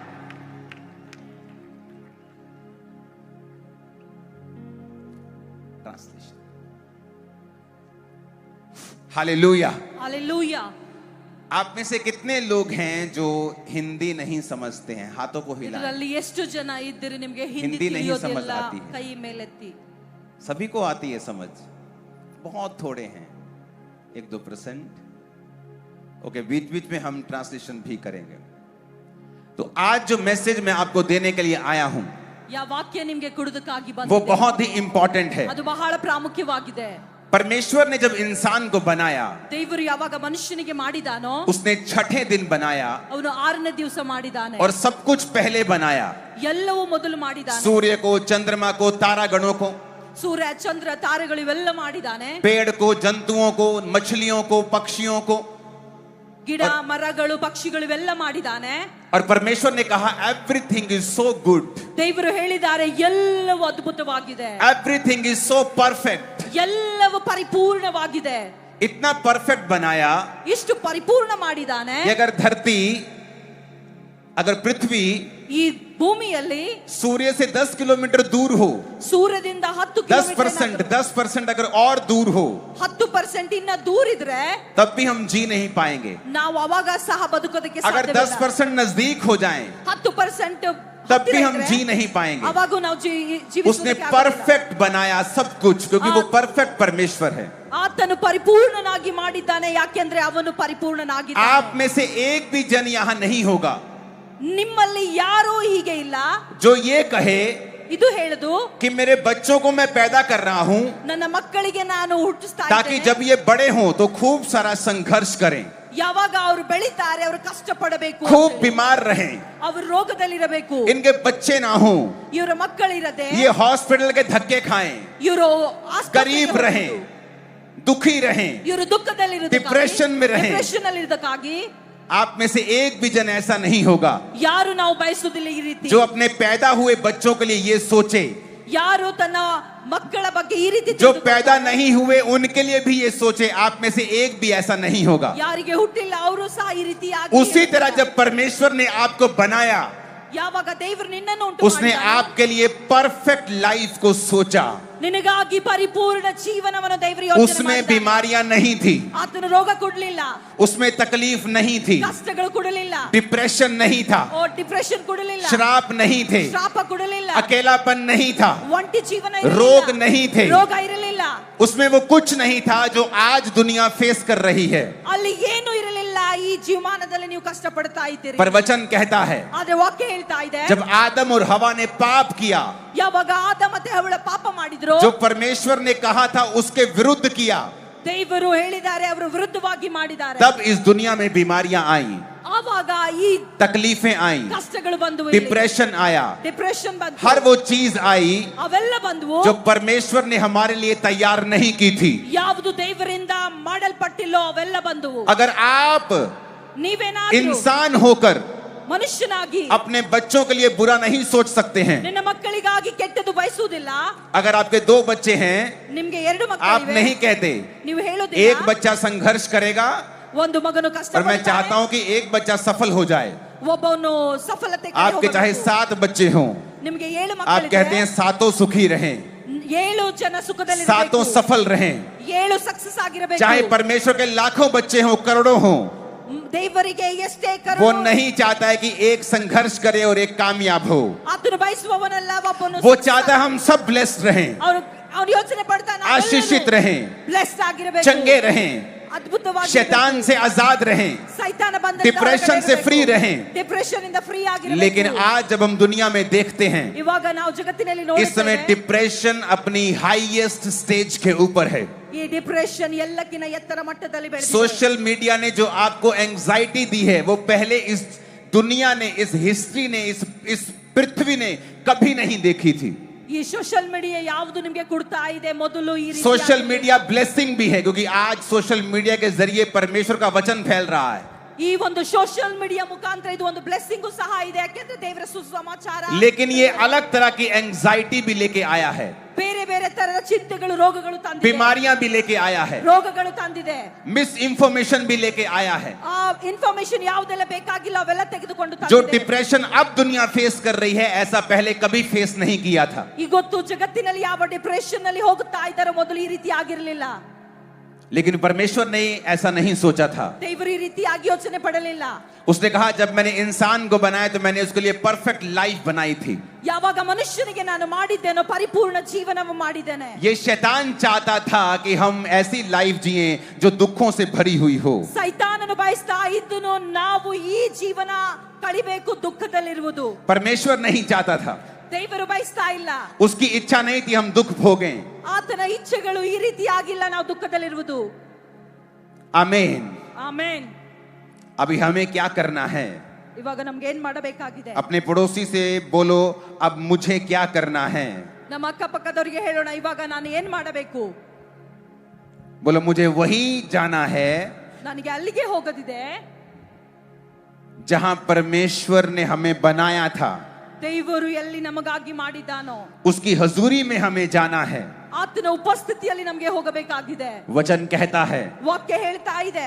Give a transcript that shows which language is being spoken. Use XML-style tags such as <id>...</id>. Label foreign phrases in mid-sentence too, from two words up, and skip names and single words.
<hi>हालेलुया, हालेलुया। आप में से कितने लोग हैं जो हिंदी नहीं समझते हैं? हाथों को हिलाएं।</hi> <kn>ಇದರಲ್ಲಿ ಎಷ್ಟು ಜನ ಇದ್ದೀರಿ ನಿಮಗೆ ಹಿಂದಿ</kn> <hi>हिंदी नहीं समझ</hi> <kn>ತಿಳಿಯೋದಿಲ್ಲ?</kn> <hi>आती है।</hi> <kn>ಕೈ ಮೇಲೆತ್ತಿ।</kn> <hi>सभी को आती है समझ, बहुत थोड़े हैं, 1-2%। ओके, बीच बीच में हम ट्रांसलेशन भी करेंगे। तो आज जो मैसेज मैं आपको देने के लिए आया हूं,</hi> <kn>ಯಾವ ವಾಕ್ಯ ನಿಮಗೆ ಕೊಡೋದಕ್ಕಾಗಿ</kn> <hi>वो</hi> <kn>ಬಂದಿದೆ,</kn> <hi>बहुत ही इंपॉर्टेंट है।</hi> <kn>ಅದು ಬಹಳ ಪ್ರಾಮುಖ್ಯವಾಗಿದೆ।</kn> <hi>परमेश्वर ने जब इंसान को बनाया,</hi> <kn>ದೇವರು ಯಾವಾಗ ಮನುಷ್ಯನಿಗೆ ಮಾಡಿದಾನೋ,</kn> <hi>उसने छठे दिन बनाया</hi> <kn>ಅವನು 6ನೇ ದಿವಸ ಮಾಡಿದಾನೆ,</kn> <hi>और सब कुछ पहले बनाया।</hi> <kn>ಎಲ್ಲವೂ ಮೊದಲು ಮಾಡಿದಾನೆ।</kn> <hi>सूर्य को, चंद्रमा को, तारागणों को,</hi> <kn>ಸೂರ್ಯ ಚಂದ್ರ ತಾರೆಗಳು ಇವೆಲ್ಲ ಮಾಡಿದಾನೆ।</kn> <hi>पेड़ को, जंतुओं को, मछलियों को, पक्षियों को,</hi> <kn>ಗಿಡ ಮರಗಳು ಪಕ್ಷಿಗಳು ಇವೆಲ್ಲ ಮಾಡಿದಾನೆ।</kn> <hi>और परमेश्वर ने कहा</hi> <en>everything is so good,</en> <kn>ದೇವರು ಹೇಳಿದ್ದಾರೆ ಎಲ್ಲವೂ ಅದ್ಭುತವಾಗಿದೆ,</kn> <en>everything is so perfect.</en> <kn>ಎಲ್ಲವೂ ಪರಿಪೂರ್ಣವಾಗಿದೆ।</kn> <hi>इतना परफेक्ट बनाया</hi> <kn>ಇಷ್ಟು ಪರಿಪೂರ್ಣ ಮಾಡಿದಾನೆ।</kn> <hi>कि अगर पृथ्वी</hi> <kn>ಈ ಭೂಮಿಯಲ್ಲಿ</kn> <hi>सूर्य से 10 किलोमीटर दूर हो,</hi> <kn>ಸೂರ್ಯದಿಂದ 10 ಕಿಲೋಮೀಟರ್</kn> <hi>10% अगर और दूर हो,</hi> <kn>10% ಇನ್ನ ದೂರ ಇದ್ರೆ</kn> <hi>तब भी हम जी नहीं पाएंगे।</hi> <kn>ನಾವು ಅವಾಗ ಸಹ ಬದುಕೋದಕ್ಕೆ</kn> <hi>अगर</hi> <kn>ಸಾಧ್ಯವಿಲ್ಲ।</kn> <hi>10% नजदीक हो जाएं, 10% तब भी हम जी नहीं पाएंगे।</hi> <kn>ಅವಾಗ ನಾವು</kn> <hi>उसने</hi> <kn>ಜೀವಿಸೋದಕ್ಕೆ ಆಗೋದಿಲ್ಲ।</kn> <hi>परफेक्ट बनाया सब कुछ, क्योंकि वो परफेक्ट परमेश्वर है।</hi> <kn>ಆತನು ಪರಿಪೂರ್ಣನಾಗಿ ಮಾಡಿದ್ದಾನೆ, ಯಾಕೆಂದ್ರೆ ಅವನು ಪರಿಪೂರ್ಣನಾಗಿದ್ದಾನೆ।</kn> <hi>आप में से एक भी जन यहाँ नहीं होगा</hi> <kn>ನಿಮ್ಮಲ್ಲಿ ಯಾರೂ ಹೀಗೆ ಇಲ್ಲ</kn> <hi>जो ये कहे</hi> <kn>ಇದು ಹೇಳುದು</kn> <hi>कि मेरे बच्चों को मैं पैदा कर रहा हूं</hi> <kn>ನನ್ನ ಮಕ್ಕಳಿಗೆ ನಾನು ಹುಟ್ಟಿಸ್ತಾ</kn> <hi>ताकि</hi> <kn>ಇದ್ದೇನೆ,</kn> <hi>जब ये बड़े हों तो खूब सारा संघर्ष करें,</hi> <kn>ಯಾವಾಗ ಅವರು ಬೆಳಿತಾರೆ ಅವರು ಕಷ್ಟ ಪಡಬೇಕು,</kn> <hi>खूब बीमार रहें,</hi> <kn>ಅವರು ರೋಗದಲ್ಲಿರಬೇಕು,</kn> <hi>इनके बच्चे ना हों,</hi> <kn>ಇವರ ಮಕ್ಕಳಿರದೆ</kn> <hi>ये हॉस्पिटल के धक्के खाएं,</hi> <kn>ಇವರು</kn> <hi>गरीब रहें, दुखी रहें,</hi> <kn>ಇವರು ದುಃಖದಲ್ಲಿರುವುದಕ್ಕಾಗಿ,</kn> <hi>डिप्रेशन में रहें।</hi> <kn>ಡಿಪ್ರೆಷನ್ ಅಲ್ಲಿರುವುದಕ್ಕಾಗಿ</kn> <hi>आप में से एक भी जन ऐसा नहीं होगा</hi> <kn>ಯಾರು ನಾವು ಬಯಸುವುದಿಲ್ಲ ಈ ರೀತಿ,</kn> <hi>जो अपने पैदा हुए बच्चों के लिए ये सोचे,</hi> <kn>ಯಾರು ತನ್ನ ಮಕ್ಕಳ ಬಗ್ಗೆ ಈ ರೀತಿ</kn> <hi>जो पैदा नहीं हुए उनके लिए भी ये सोचे। आप में से एक भी ऐसा नहीं होगा।</hi> <kn>ಯಾರಿಗೆ ಹುಟ್ಟಿಲ್ಲ ಅವರು ಸಹ ಈ ರೀತಿ</kn> <hi>उसी तरह जब परमेश्वर ने आपको बनाया,</hi> <kn>ಯಾವಾಗ ದೇವರು ನಿನ್ನನ್ನು ಉಂಟು</kn> <hi>उसने</hi> <kn>ಮಾಡಿದನೋ,</kn> <hi>आपके लिए</hi> <en>perfect life</en> <hi>को सोचा।</hi> <kn>ನಿನಗಾಗಿ ಪರಿಪೂರ್ಣ ಜೀವನವನ್ನು ದೇವರು ಯೋಚನೆ</kn> <hi>उसमें</hi> <kn>ಮಾಡಿದ್ದಾನೆ।</kn> <hi>बीमारियां नहीं थी,</hi> <kn>ಆತನು ರೋಗ ಕೊಡಲಿಲ್ಲ,</kn> <hi>उसमें तकलीफ नहीं थी,</hi> <kn>ಕಷ್ಟಗಳು ಕೊಡಲಿಲ್ಲ,</kn> <hi>डिप्रेशन नहीं था,</hi> <kn>ಡಿಪ್ರೆಷನ್ ಕೊಡಲಿಲ್ಲ,</kn> <hi>श्राप नहीं थे,</hi> <kn>ಶಾಪ ಕೊಡಲಿಲ್ಲ,</kn> <hi>अकेलापन नहीं था,</hi> <kn>ಒಂಟಿ ಜೀವನ ಇರಲಿಲ್ಲ,</kn> <hi>रोग नहीं थे,</hi> <kn>ರೋಗ ಇರಲಿಲ್ಲ,</kn> <hi>उसमें वो कुछ नहीं था जो आज दुनिया फेस कर रही है।</hi> <kn>ಅಲ್ಲಿ ಏನು ಇರಲಿಲ್ಲ ಈ ಜೀವಮಾನದಲ್ಲಿ ನೀವು ಕಷ್ಟಪಡ್ತಾ ಇದ್ದೀರಿ.</kn> <hi>पर वचन कहता है</hi> <kn>ಆದ್ರೆ ವಾಕ್ಯ ಹೇಳ್ತಾ ಇದೆ,</kn> <hi>जब आदम और हवा ने पाप किया,</hi> <kn>ಯಾವಾಗ ಆದ ಮತ್ತೆ ಹವ್ವಳ ಪಾಪ ಮಾಡಿದ್ರು,</kn> <hi>जो परमेश्वर ने कहा था उसके विरुद्ध किया,</hi> <kn>ದೇವರು ಹೇಳಿದ್ದಾರೆ, ಅವರು ವಿರುದ್ಧವಾಗಿ ಮಾಡಿದ್ದಾರೆ.</kn> <hi>तब इस दुनिया में बीमारियां आई,</hi> <kn>ಆವಾಗ ಈ</kn> <hi>तकलीफें आई,</hi> <kn>ಕಷ್ಟಗಳು ಬಂದವು,</kn> <hi>डिप्रेशन आया,</hi> <kn>ಡಿಪ್ರೆಷನ್ ಬಂತು,</kn> <hi>हर वो चीज आई</hi> <kn>ಅವೆಲ್ಲ ಬಂದವು</kn> <hi>जो परमेश्वर ने हमारे लिए तैयार नहीं की थी.</hi> <kn>ಯಾವುದು ದೇವರಿಂದ ಮಾಡಲ್ಪಟ್ಟಿಲ್ಲೋ ಅವೆಲ್ಲ ಬಂದವು.</kn> <hi>अगर आप</hi> <kn>ನೀವೇನಾದ್ರೂ</kn> <hi>इंसान होकर</hi> <kn>ಮನುಷ್ಯನಾಗಿ</kn> <hi>अपने बच्चों के लिए बुरा नहीं सोच सकते हैं,</hi> <kn>ನಿನ್ನ ಮಕ್ಕಳಿಗಾಗಿ ಕೆಟ್ಟದ್ದು ಬಯಸುವುದಿಲ್ಲ,</kn> <hi>अगर आपके 2 बच्चे हैं,</hi> <kn>ನಿಮ್ಗೆ 2</kn> <hi>आप</hi> <kn>ಮಕ್ಕಳಿವೆ,</kn> <hi>नहीं कहते</hi> <kn>ನೀವು</kn> <hi>एक</hi> <kn>ಹೇಳೋದಿಲ್ಲ</kn> <hi>बच्चा संघर्ष करेगा</hi> <kn>ಒಂದು ಮಗನು ಕಷ್ಟ</kn> <hi>और मैं चाहता हूं कि एक बच्चा सफल हो जाए.</hi> <kn>ಒಬ್ಬನು ಸಫಲತೆ ಕಡೆ</kn> <hi>आपके चाहे</hi> <kn>ಹೋಗಬೇಕು.</kn> <hi>7 बच्चे हों,</hi> <kn>ನಿಮ್ಗೆ 7</kn> <hi>आप कहते हैं</hi> <kn>ಮಕ್ಕಳಿವೆ,</kn> <hi>7 सुखी रहें,</hi> <kn>7 ಜನ ಸುಖದಲ್ಲಿ</kn> <hi>7 सफल रहें.</hi> <kn>7 ಸಕ್ಸಸ್ ಆಗಿರಬೇಕು.</kn> <hi>चाहे परमेश्वर के लाखों बच्चे हों, करोड़ों हों,</hi> <kn>ದೇವರಿಗೆ ಎಷ್ಟೇ</kn> <hi>वो</hi> <kn>ಕರುಣೆ,</kn> <hi>नहीं चाहता है कि एक संघर्ष करे और एक कामयाब हो.</hi> <kn>ಆತನು ಬಯಸುವವನಲ್ಲ ಒಬ್ಬನು</kn> <hi>वो चाहता है हम सब ब्लेस्ड रहें,</hi> <kn>ಅವನು ಯೋಚನೆ ಪಡ್ತಾನೆ,</kn> <hi>आशीषित रहें,</hi> <kn>ಬ್ಲೆಸ್ಡ್ ಆಗಿರಬೇಕು,</kn> <hi>चंगे रहें,</hi> <kn>ಅದ್ಭುತವಾಗಿ</kn> <hi>शैतान से आजाद रहें,</hi> <kn>ಸೈತಾನ ಬಂದ</kn> <hi>डिप्रेशन से फ्री रहें.</hi> <kn>ಡಿಪ್ರೆಷನ್ ಇಂದ ಫ್ರೀ ಆಗಿರಬೇಕು.</kn> <hi>लेकिन आज जब हम दुनिया में देखते हैं,</hi> <kn>ಇವಾಗ ನಾವು ಜಗತ್ತಿನಲ್ಲಿ</kn> <hi>इस समय</hi> <kn>ನೋಡುತ್ತೇವೆ,</kn> <hi>डिप्रेशन अपनी</hi> <en>highest stage</en> <hi>के ऊपर है.</hi> <kn>ಈ ಡಿಪ್ರೆಷನ್ ಎಲ್ಲಕ್ಕಿಂತ ಎತ್ತರ ಮಟ್ಟದಲ್ಲಿ ಬೆಳೆದಿದೆ.</kn> <en>social media</en> <hi>ने जो आपको एंजाइटी दी है, वो पहले इस दुनिया ने, इस हिस्ट्री ने, इस पृथ्वी ने कभी नहीं देखी थी.</hi> <kn>ಈ</kn> <en>social media</en> <kn>ಯಾವುದು ನಿಮಗೆ ಕೊಡ್ತಾ ಇದೆ, ಮೊದಲು ಈ ರೀತಿ</kn> <en>social media blessing</en> <hi>भी है, क्योंकि आज</hi> <en>social media</en> <hi>के जरिए परमेश्वर का वचन फैल रहा है.</hi> <kn>ಈ ಒಂದು</kn> <en>social media</en> <kn>ಮುಖಾಂತರ ಇದು ಒಂದು ಬ್ಲೆಸ್ಸಿಂಗ್ ಸಹ ಇದೆ, ಯಾಕೆಂದ್ರೆ ದೇವರ ಸುಸಮಾಚಾರ.</kn> <hi>लेकिन ये अलग तरह की एंजाइटी भी लेके आया है,</hi> <kn>ಬೇರೆ ಬೇರೆ ತರದ ಚಿಂತೆಗಳು, ರೋಗಗಳು ತಂದಿದೆ,</kn> <hi>बीमारियां भी लेके आया है,</hi> <kn>ರೋಗಗಳು ತಂದಿದೆ,</kn> <en>mis information</en> <hi>भी लेके आया है.</hi> <kn>ಆ ಇನ್ಫಾರ್ಮೇಶನ್ ಯಾವುದೆಲ್ಲ ಬೇಕಾಗಿಲ್ಲ ಅವೆಲ್ಲ ತೆಗೆದುಕೊಂಡು</kn> <hi>जो</hi> <kn>ತಂದಿದೆ.</kn> <hi>डिप्रेशन अब दुनिया फेस कर रही है, ऐसा पहले कभी फेस नहीं किया था.</hi> <kn>ಇವತ್ತು ಜಗತ್ತಿನಲ್ಲಿ ಯಾವ ಡಿಪ್ರೆಷನ್ ನಲ್ಲಿ ಹೋಗುತ್ತಾ ಇದ್ದಾರೆ, ಮೊದಲು ಈ ರೀತಿ ಆಗಿರಲಿಲ್ಲ.</kn> <hi>लेकिन परमेश्वर ने ऐसा नहीं सोचा था.</hi> <kn>ದೇವರು ಈ ರೀತಿಯಾಗಿ ಯೋಚನೆ ಪಡಲಿಲ್ಲ.</kn> <hi>उसने कहा जब मैंने इंसान को बनाया तो मैंने उसके लिए</hi> <en>perfect life</en> <hi>बनाई थी.</hi> <kn>ಯಾವಾಗ ಮನುಷ್ಯನಿಗೆ ನಾನು ಮಾಡಿದ್ದೇನೋ ಪರಿಪೂರ್ಣ ಜೀವನ ಮಾಡಿದ್ದೇನೆ.</kn> <hi>ये शैतान चाहता था कि हम ऐसी लाइफ जिए जो दुखों से भरी हुई हो.</hi> <kn>ಸೈತಾನನು ಬಯಸ್ತಾ ಇದ್ದನು ನಾವು ಈ ಜೀವನ ಕಳಿಬೇಕು ದುಃಖದಲ್ಲಿರುವುದು.</kn> <hi>परमेश्वर नहीं चाहता था,</hi> <kn>ದೇವರು ಬಯಸ್ತಾ ಇಲ್ಲ.</kn> <hi>उसकी इच्छा नहीं थी हम दुख भोगें.</hi> <kn>ಆತನ ಇಚ್ಛೆಗಳು ಈ ರೀತಿ ಆಗಿಲ್ಲ ನಾವು ದುಃಖದಲ್ಲಿರುವುದು.</kn> <hi>आमीन.</hi> <kn>ಆಮೆನ್.</kn> <hi>अभी हमें क्या करना है?</hi> <kn>ಇವಾಗ ನಮ್ಗೆ ಏನ್ ಮಾಡಬೇಕಾಗಿದೆ?</kn> <hi>अपने पड़ोसी से बोलो अब मुझे क्या करना है.</hi> <kn>ನಮ್ಮ ಅಕ್ಕಪಕ್ಕದವರಿಗೆ ಹೇಳೋಣ, ಇವಾಗ ನಾನು ಏನ್ ಮಾಡಬೇಕು?</kn> <hi>बोलो मुझे वही जाना है</hi> <kn>ನನಗೆ ಅಲ್ಲಿಗೆ ಹೋಗೋದಿದೆ</kn> <hi>जहां परमेश्वर ने हमें बनाया था.</hi> <kn>ದೇವರು ಎಲ್ಲಿ ನಮಗಾಗಿ ಮಾಡಿದ್ದಾನೋ</kn> <hi>उसकी हजूरी में हमें जाना है.</hi> <kn>ಆತನ ಉಪಸ್ಥಿತಿಯಲ್ಲಿ ನಮಗೆ ಹೋಗಬೇಕಾಗಿದೆ.</kn> <hi>वचन कहता है</hi> <kn>ವಾಕ್ಯ ಹೇಳ್ತಾ ಇದೆ,</kn>